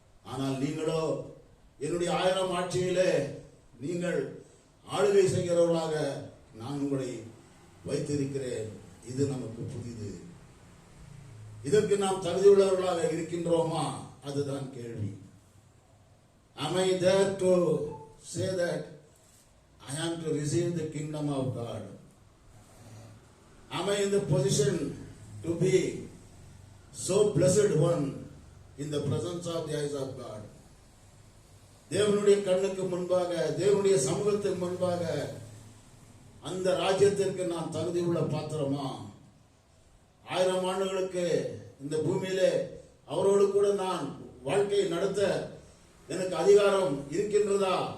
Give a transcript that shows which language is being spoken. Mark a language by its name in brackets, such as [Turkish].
[Tamil] ஆனால் நீங்களோ என்னுடைய 1000 ஆட்சியிலே நீங்கள் ஆளுகை செய்கிறவர்களாக நான் உங்களை வைத்திருக்கிறேன். இது நமக்கு புதிது. இதற்கு நாம் தகுதியுள்ளவர்களாக இருக்கின்றோமா? அதுதான் கேள்வி. [English] Am I there to say that I am to receive the kingdom of God? Am I in the position to be so blessed one in the presence of the eyes of God? [Tamil] தேவனுடைய கண்ணுக்கு முன்பாக, தேவனுடைய சமூகத்துக்கு முன்பாக அந்த ராஜ்யத்திற்கு நான் தகுதி உள்ள பாத்திரமா? 1000 ஆண்டுகளுக்கு இந்த பூமியிலே அவரோடு கூட நான் வாழ்க்கையை நடத்த எனக்கு அதிகாரம் இருக்கின்றதா?